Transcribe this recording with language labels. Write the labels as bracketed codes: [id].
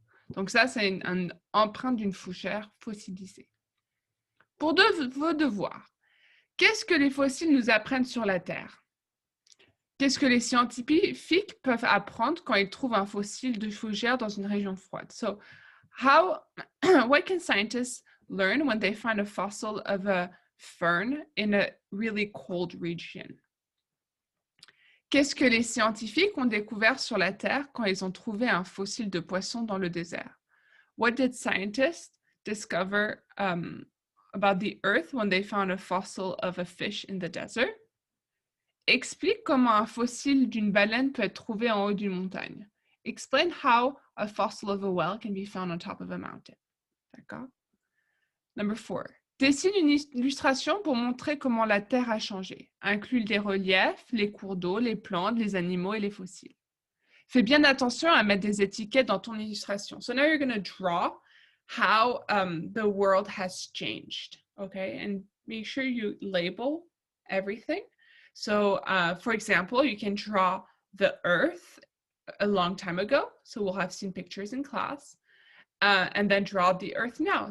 [fr] Donc ça, c'est une empreinte d'une fougère fossilisée. Pour vos devoirs, qu'est-ce que les fossiles nous apprennent sur la Terre? Qu'est-ce que les scientifiques peuvent apprendre quand ils trouvent un fossile de fougère dans une région froide? [en] So, what can scientists learn when they find a fossil of a fern in a really cold region? [fr] Qu'est-ce que les scientifiques ont découvert sur la Terre quand ils ont trouvé un fossile de poisson dans le désert? [en] What did scientists discover about the Earth when they found a fossil of a fish in the desert? [fr] Explique comment un fossile d'une baleine peut être trouvé en haut d'une montagne. [en] Explain how a fossil of a whale can be found on top of a mountain. [fr] D'accord? [en] Number 4. [fr] Dessine une illustration pour montrer comment la Terre a changé. Inclus les reliefs, les cours d'eau, les plantes, les animaux et les fossiles. Fais bien attention à mettre des étiquettes dans ton illustration. [en] So now you're going to draw how the world has changed. Okay? And make sure you label everything. So, for example, you can draw the Earth a long time ago. So we'll have seen pictures in class. And then draw the Earth now.